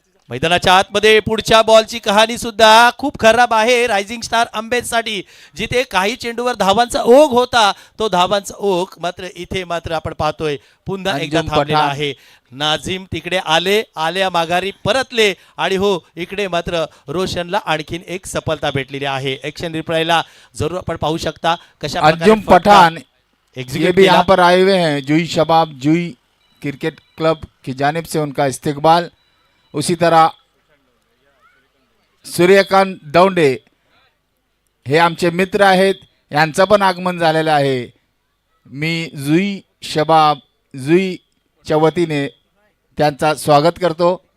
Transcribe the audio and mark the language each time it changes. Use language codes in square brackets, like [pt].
[mr] मैदानाच्या आतमध्ये पुढच्या बॉलची कहाणी सुद्धा खूप खराब आहे रायझिंग स्टार अंबेसाठी, जिथे काही चेंडूवर धावांचा ओघ होता, तो धावांचा ओघ मात्र इथे मात्र आपण पाहतोय पुन्हा एकदा थांबलेला आहे। नाझीम तिकडे आल्या माघारी परतले आणि हो इकडे मात्र रोशनला आणखीन एक सफलता भेटलेली आहे। एक्शन रिप्लायला जरूर आपण पाहू शकता कशा [hi] अंजुम पठान ये भी यहाँ [en] execute [hi] पर आए हुए हैं। जुई शबाब जुई क्रिकेट क्लब की जानिब से उनका इस्तकबाल। [mr] उसी तरह सूर्यकांत दौंडे हे आमचे मित्र आहेत, यांचं पण आगमन झालेलं आहे। मी जुई शबाब जुईच्या वतीने त्यांचा स्वागत करतो।